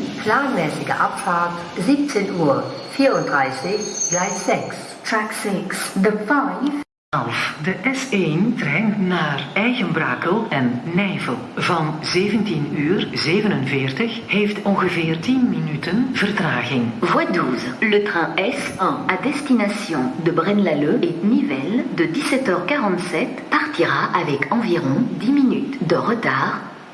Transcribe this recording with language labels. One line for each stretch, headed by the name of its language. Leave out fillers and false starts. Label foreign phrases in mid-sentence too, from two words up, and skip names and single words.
German: Planmäßige Abfahrt 17:34, Gleis 6.
English: Track 6, the 5.
Dutch: De S1-trein naar Eigenbrakel en Nijvel van 17:47 heeft ongeveer 10 minuten vertraging.
French: Voie 12, le train S1 à destination de Braine-l'Alleud et Nivelles de 17h47 partira avec environ 10 minutes de retard.